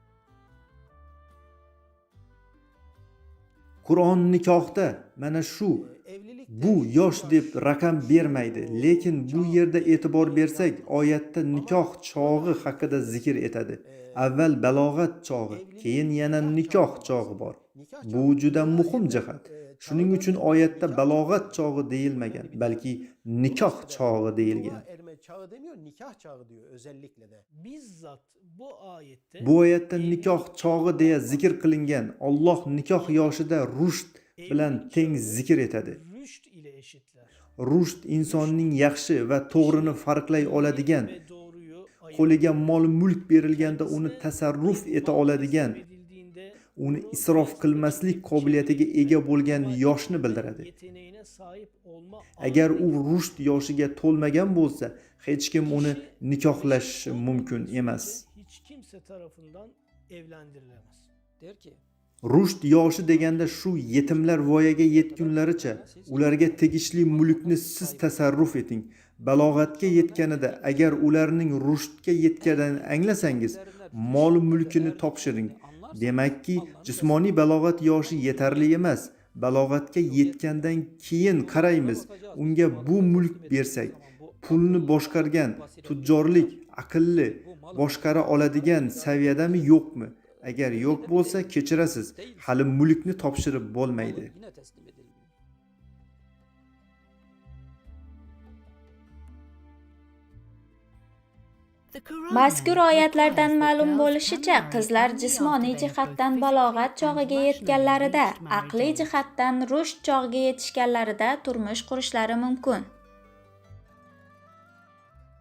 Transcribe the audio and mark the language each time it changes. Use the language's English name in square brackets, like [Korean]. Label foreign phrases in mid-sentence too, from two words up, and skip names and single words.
[Uzbek] Qur'on nikohda mana shu bu yosh deb raqam bermaydi, lekin bu yerda e'tibor bersak, oyatda nikoh chog'i haqida zikr etadi. Avval balog'at chog'i, keyin yana nikoh chog'i bor. Bu juda muhim jihat. Shuning uchun oyatda balog'at chog'i deyilmagan, balki nikoh chog'i deyilgan. [Turkish] Erme çağı demiyor, nikah çağı diyor özellikle de. Bizzat bu ayette [Uzbek] Bu oyatda nikoh chog'i deya zikr qilingan. Alloh nikoh yoshida rushd bilan teng zikr etadi. [Turkish] rüşt ile eşitler. [Uzbek] Rushd insonning yaxshi va to'g'rini farqlay oladigan, [Turkish] Ve doğruyu ayırt [Uzbek] qo'liga mol-mulk berilganda uni tasarruf eta oladigan, [Turkish] edildiğinde [Uzbek] uni isrof qilmaslik qobiliyatiga ega bo'lgan yoshni bildiradi. [Turkish] yeteneğine sahip olma [Uzbek] Agar u rushd yoshiga to'lmagan bo'lsa, hech kim uni nikohlash mumkin emas. [Turkish] hiç kimse tarafından evlendirilemez. Der ki, [Uzbek] Rushd yoshi deganda shu yetimlar voyaga yetgunlaricha ularga tegishli mulkni siz tasarruf eting. Balog'atga yetganida agar ularning rushdga yetganini anglasangiz, mol mulkini topshiring. Demakki, jismoniy balog'at yoshi yetarli emas. Balog'atga yetgandan keyin qaraymiz, unga bu mulk bersak, pulni boshqargan, tujjorlik, aqlli, boshqara oladigan saviyadami yo'qmi? Agar yo'q bo'lsa, kechirasiz, hali mulkni topshirib bo'lmaydi. [Turkish] yine teslim edilmiyor. [Uzbek] Mazkur oyatlardan ma'lum bo'lishicha, qizlar jismoniy jihatdan balog'at chog'iga yetganlarida, aqliy jihatdan rushd chog'iga yetishganlarida turmush qurishlari mumkin.